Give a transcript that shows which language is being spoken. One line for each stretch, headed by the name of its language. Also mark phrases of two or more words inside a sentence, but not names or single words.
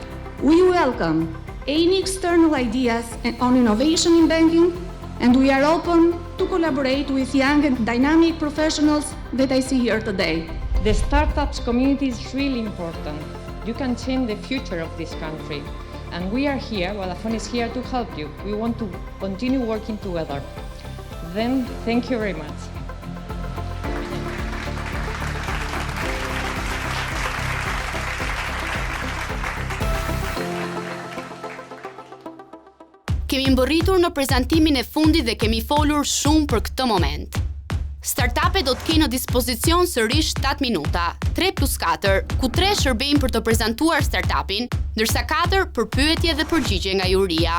English: We welcome any external ideas on innovation in banking, and we are open to collaborate with young and dynamic professionals that I see here today. The startups community is really important. You can change the future of this country. And we are here, Vodafone is here to help you. We want to continue working together. Then, thank you very much.
Albanian: Kemi mbërritur në prezantimin e fundit dhe kemi folur shumë për këtë moment. Startupet do të kenë në dispozicion sërish 7 minuta, 3+4, ku 3 shërbejnë për të prezantuar startupin, ndërsa 4 për pyetje dhe përgjigje nga juria.